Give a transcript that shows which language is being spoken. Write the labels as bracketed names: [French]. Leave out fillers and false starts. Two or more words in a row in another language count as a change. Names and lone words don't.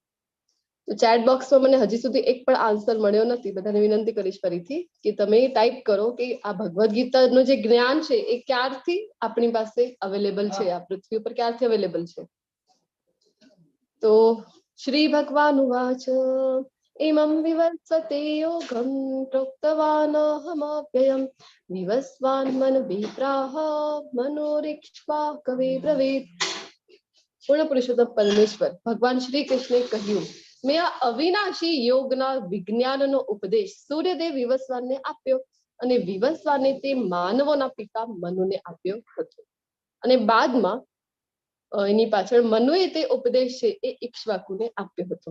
[Gujarati] તો ચેટ બોક્સમાં મને હજી સુધી એક પણ આન્સર મળ્યો નથી. બધાને વિનંતી કરીશ ફરીથી કે તમે ટાઈપ કરો કે આ ભગવદ ગીતાનું જે જ્ઞાન છે એ ક્યારથી આપણી પાસે અવેલેબલ છે, આ પૃથ્વી ઉપર ક્યારથી અવેલેબલ છે. [Sanskrit] તો श्री भगवान उवाच इमं विवर्तते योगं प्रोक्तवानहमव्ययं विवस्वान् मनभिप्राह मनोरिक्ष्वा कवे ब्रवीत. [Gujarati] પૂર્ણ પુરુષોત્તમ પરમેશ્વર ભગવાન શ્રી કૃષ્ણે કહ્યું, મેં આ અવિનાશી યોગના વિજ્ઞાનનો ઉપદેશ સૂર્યદેવ વિવસ્વાનને આપ્યો અને વિવસ્વાને તે માનવોના પિતા મનુને આપ્યો હતો. અને બાદમાં એની પાછળ મનુએ તે ઉપદેશ છે એ ઇક્ષ્વાકુને આપ્યો હતો.